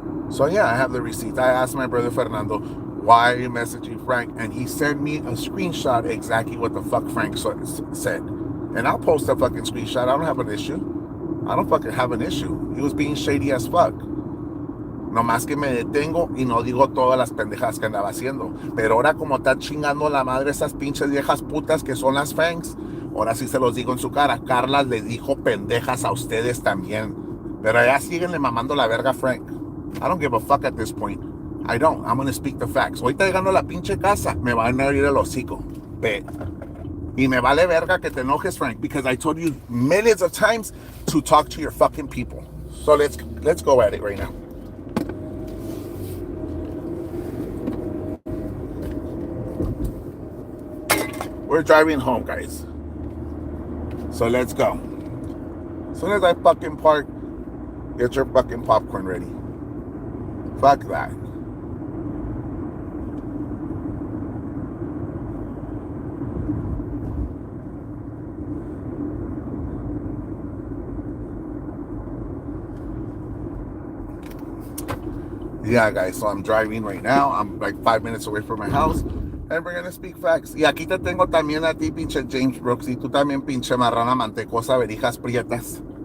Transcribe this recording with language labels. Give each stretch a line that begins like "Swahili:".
English: So yeah, I have the receipt. I asked my brother Fernando, why are you messaging Frank? And he sent me a screenshot exactly what the fuck Frank said. And I'll post a fucking screenshot. I don't have an issue. I don't fucking have an issue. He was being shady as fuck.
Spanish: No más que me detengo y no digo todas las pendejas que andaba haciendo. Pero ahora como está chingando la madre esas pinches viejas putas que son las fangs, ahora sí se los digo en su cara. Carla le dijo pendejas a ustedes también. Pero ya síguenle mamando la verga a Frank.
English: I don't give a fuck at this point. I don't. I'm gonna speak the facts.
Spanish: Ahorita llegando a la pinche casa, me van a abrir el hocico. Y me vale verga que te enojes,
English: Frank, because I told you millions of times to talk to your fucking people. So let's go at it right now. We're driving home, guys. So let's go. As soon as I fucking park, get your fucking popcorn ready. Fuck that. Yeah, guys, so I'm driving right now. I'm like 5 minutes away from my house. And we're gonna speak facts.
Spanish: Y aquí te tengo también a ti, pinche James Brooks. Y tú también, pinche marrana mantecosa, verijas prietas.